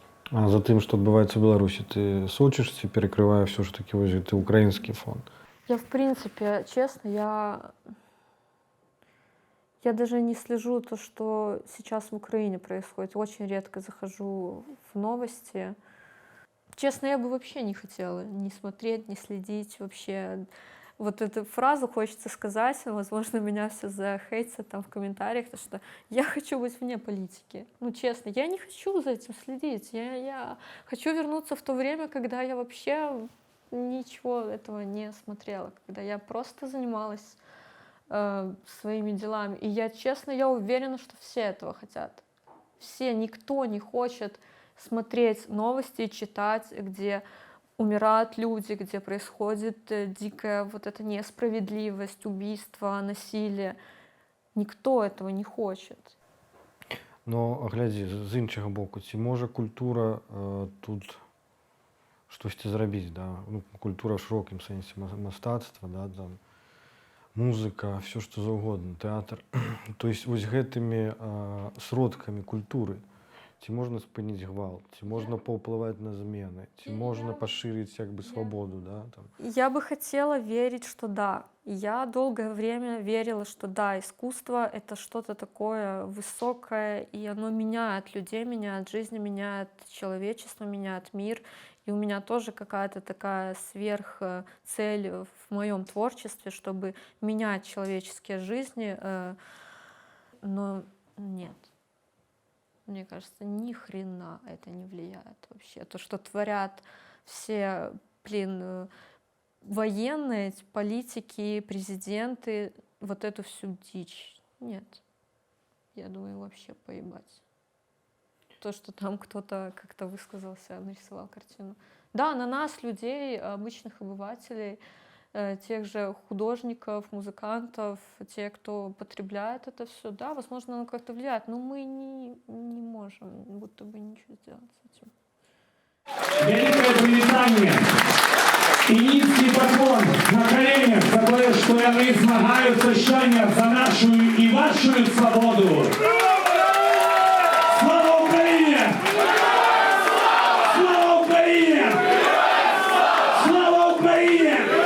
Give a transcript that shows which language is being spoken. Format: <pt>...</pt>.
<be>А за тым, што адбываецца ў Беларусі, ты сочыш ці перакрывае ўсё ж такі вось гэты украінскі фон?</be> <ru>Я, в принципе, честно, я даже не слежу то, что сейчас в Украине происходит. Очень редко захожу в новости. Честно, я бы вообще не хотела ни смотреть, ни следить вообще. Вот эту фразу хочется сказать, возможно, меня все захейтят там в комментариях, потому что я хочу быть вне политики. Ну, честно, я не хочу за этим следить. Я хочу вернуться в то время, когда я вообще ничего этого не смотрела, когда я просто занималась своими делами. И я, честно, я уверена, что все этого хотят. Все, никто не хочет смотреть новости и читать, где умирают люди, где происходит дикая вот эта несправедливость, убийство, насилие. Никто этого не хочет.</ru> <be>Но, глядзі, з іншага боку, ці можа культура тут штосьці зрабіць, да? Ну, культура в шырокім сэнсе мастацтва, да, там, музыка, все што заўгодна, тэатр. То есть вось гэтымі сродкамі культуры ці можна спыніць гвалт, ці можна паўплываць на змены, ці можна пашырыць як бы свабоду, да? Там.</be> <ru>Я бы хотела верить, что да. Я долгое время верила, что да, искусство — это что-то такое высокое, и оно меняет людей, меняет жизнь, меняет человечество, меняет мир. И у меня тоже какая-то такая сверхцель в моем творчестве, чтобы менять человеческие жизни. Но нет. Мне кажется, ни хрена это не влияет вообще. То, что творят все, военные, политики, президенты, вот эту всю дичь. Нет. Я думаю, вообще поебать. То, что там кто-то как-то высказался, нарисовал картину. Да, на нас, людей, обычных обывателей, тех же художников, музыкантов, те, кто потребляет это все, да, возможно, оно как-то влияет, но мы не можем будто бы ничего сделать с этим.</ru> <uk>Великое привітання і низький поклон на коленях за те, що вони змагаються щодня за нашу і вашу свободу. Слава Україні! Слава Україні! Слава Україні!</uk>